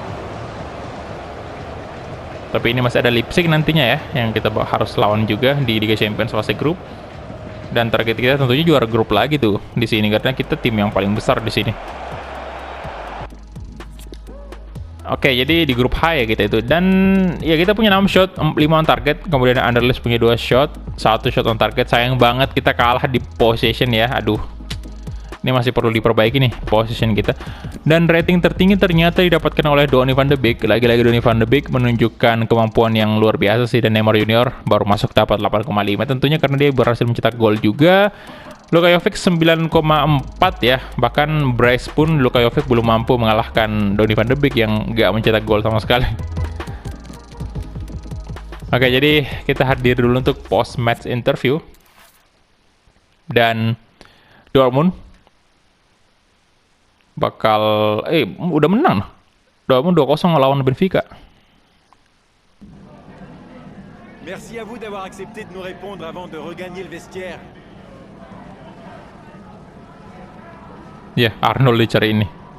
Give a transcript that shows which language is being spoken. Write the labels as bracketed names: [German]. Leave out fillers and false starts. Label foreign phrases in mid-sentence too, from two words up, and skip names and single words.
[Indonesian] Tapi ini masih ada Leipzig nantinya ya, yang kita harus lawan juga di Liga Champions fase grup. Dan target kita tentunya juara grup lagi tuh di sini, karena kita tim yang paling besar di sini. Oke, jadi di grup H ya kita itu. Dan ya kita punya 6 shot, 5 [English] on target. [Indonesian] Kemudian Anderlecht punya 2 shot, 1 [English] shot on target. [Indonesian] Sayang banget kita kalah di possession ya. Aduh. Ini masih perlu diperbaiki nih possession kita. Dan rating tertinggi ternyata didapatkan oleh Donny van de Beek. Lagi-lagi Donny van de Beek menunjukkan kemampuan yang luar biasa sih. Dan Neymar Junior baru masuk dapat 8,5. Tentunya karena dia berhasil mencetak gol juga. Luka Jovic 9,4 ya. Bahkan Bryce pun Luka Jovic belum mampu mengalahkan Donny van de Beek yang nggak mencetak gol sama sekali. Oke, jadi kita hadir dulu untuk [English] post-match interview. [Indonesian] Dan Dortmund bakal udah menang. Dortmund 2-0 lawan Benfica. [French] Merci à vous d'avoir accepté de nous répondre avant de regagner le vestiaire. [Indonesian] Ya, Arnold dicari ini.